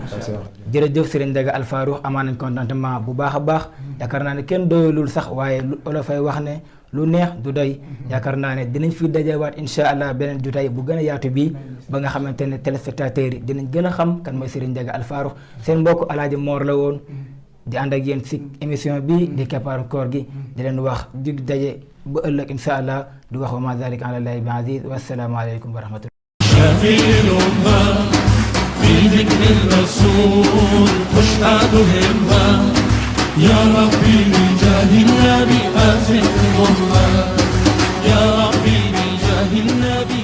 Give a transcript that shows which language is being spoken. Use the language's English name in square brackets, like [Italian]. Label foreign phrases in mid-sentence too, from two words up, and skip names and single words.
[Wolof] jërëjëf Serigne Ndiaga Alfarukh amaan nañ contentement bu baax a baax yaakaar naa ne kenn doyulul sax waaye lu olofay wax ne lu neex du doy yaakaar naa ne dinañ fi dajewaat [Arabic] إن شاء الله [Wolof] beneen jotaay bu gën a yaatu bii ba nga xamante ne téléspectateurs yi dinañ gën a xam kan mooy Serigne Ndiaga Alfarukh seen mbokk Alaaji Moor la woon di ànd ak yéen si émission bi di keppaaru koor gi di leen wax dig daje ba ëllëg [Arabic] إن شاء الله [Wolof] di wax [Arabic] وما ذلك على الله بعزيز والسلام عليكم ورحمة الله شفيع الأمة في ذكر الرسول تشهد همة يا ربي بجاه النبي أزل الأمة يا ربي بجاه النبي